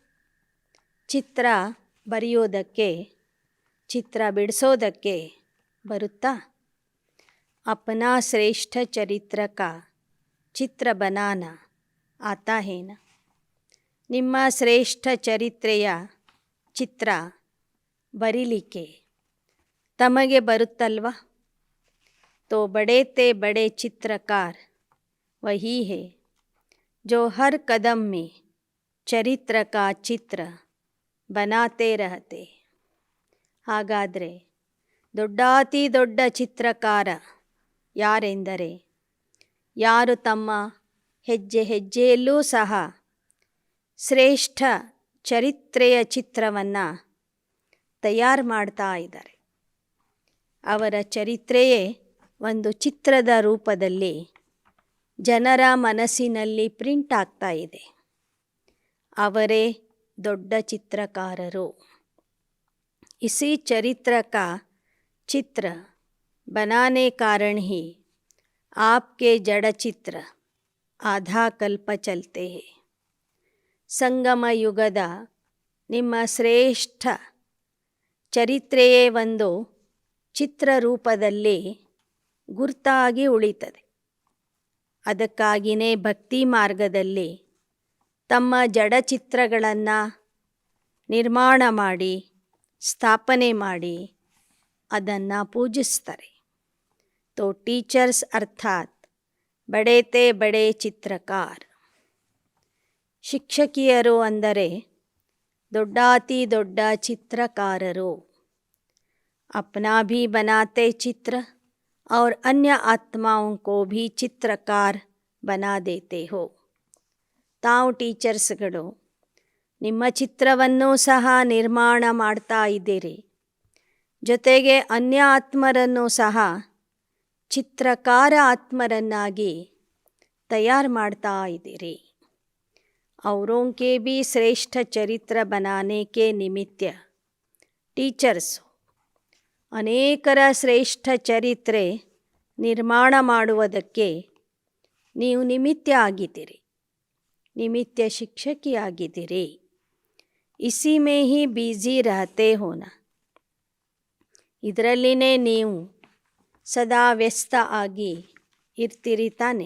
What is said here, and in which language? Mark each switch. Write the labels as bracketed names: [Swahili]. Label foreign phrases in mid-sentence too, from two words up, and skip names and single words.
[Kannada] ಚಿತ್ರ ಬರೆಯೋದಕ್ಕೆ, ಚಿತ್ರ ಬಿಡಿಸೋದಕ್ಕೆ ಬರುತ್ತಾ? [Hindi] अपना श्रेष्ठ चरित्र का चित्र बनाना आता है ना. [Kannada] ನಿಮ್ಮ ಶ್ರೇಷ್ಠ ಚರಿತ್ರೆಯ ಚಿತ್ರ ಬರೀಲಿಕ್ಕೆ ತಮಗೆ ಬರುತ್ತಲ್ವ? [Hindi] तो बड़े ते बड़े चित्रकार वही है जो हर कदम में चरित्र का चित्र बनाते रहते. [Kannada] ಹಾಗಾದರೆ ದೊಡ್ಡಾತಿ ದೊಡ್ಡ ಚಿತ್ರಕಾರ ಯಾರೆಂದರೆ ಯಾರು ತಮ್ಮ ಹೆಜ್ಜೆ ಹೆಜ್ಜೆಯಲ್ಲೂ ಸಹ ಶ್ರೇಷ್ಠ ಚರಿತ್ರೆಯ ಚಿತ್ರವನ್ನು ತಯಾರು ಮಾಡ್ತಾ ಇದ್ದಾರೆ. ಅವರ ಚರಿತ್ರೆಯೇ ಒಂದು ಚಿತ್ರದ ರೂಪದಲ್ಲಿ ಜನರ ಮನಸ್ಸಿನಲ್ಲಿ ಪ್ರಿಂಟ್ ಆಗ್ತಾ ಇದೆ. ಅವರೇ ದೊಡ್ಡ ಚಿತ್ರಕಾರರು. [Hindi] इसी चरित्र का चित्र बनाने कारण ही आपके जड़ चित्र आधा कल्प चलते हैं. [Kannada] ಸಂಗಮ ಯುಗದ ನಿಮ್ಮ ಶ್ರೇಷ್ಠ ಚರಿತ್ರೆಯೇ ಒಂದು ಚಿತ್ರರೂಪದಲ್ಲಿ ಗುರ್ತಾಗಿ ಉಳಿತದೆ. ಅದಕ್ಕಾಗಿಯೇ ಭಕ್ತಿ ಮಾರ್ಗದಲ್ಲಿ ತಮ್ಮ ಜಡಚಿತ್ರಗಳನ್ನು ನಿರ್ಮಾಣ ಮಾಡಿ, ಸ್ಥಾಪನೆ ಮಾಡಿ ಅದನ್ನು ಪೂಜಿಸ್ತಾರೆ. [Hindi] तो टीचर्स अर्थात बड़े ते बड़े चित्रकार. [Kannada] ಶಿಕ್ಷಕಿಯರು ಅಂದರೆ ದೊಡ್ಡಾತಿ ದೊಡ್ಡ ಚಿತ್ರಕಾರರು. [Hindi] अपना भी बनाते चित्र और अन्य आत्माओं को भी चित्रकार बना देते हो. [Kannada] ತಾವು ಟೀಚರ್ಸ್ಗಳು ನಿಮ್ಮ ಚಿತ್ರವನ್ನು ಸಹ ನಿರ್ಮಾಣ ಮಾಡ್ತಾ ಇದ್ದೀರಿ. ಜೊತೆಗೆ ಅನ್ಯ ಆತ್ಮರನ್ನು ಸಹ ಚಿತ್ರಕಾರ ಆತ್ಮರನ್ನಾಗಿ ತಯಾರು ಮಾಡ್ತಾ ಇದ್ದೀರಿ. [Hindi] औरों के भी श्रेष्ठ चरित्र बनाने के निमित्त टीचर्स [Kannada] ಅನೇಕರ ಶ್ರೇಷ್ಠ ಚರಿತ್ರೆ ನಿರ್ಮಾಣ ಮಾಡುವುದಕ್ಕೆ ನೀವು ನಿಮಿತ್ತ ಆಗಿದ್ದೀರಿ, ನಿಮಿತ್ತ ಶಿಕ್ಷಕಿಯಾಗಿದ್ದೀರಿ. [Hindi] इसी में ही बिज़ी रहते हो ना. [Kannada] ಇದರಲ್ಲಿನೇ ನೀವು ಸದಾ ವ್ಯಸ್ತ ಆಗಿ ಇರ್ತೀರಿ ತಾನೆ.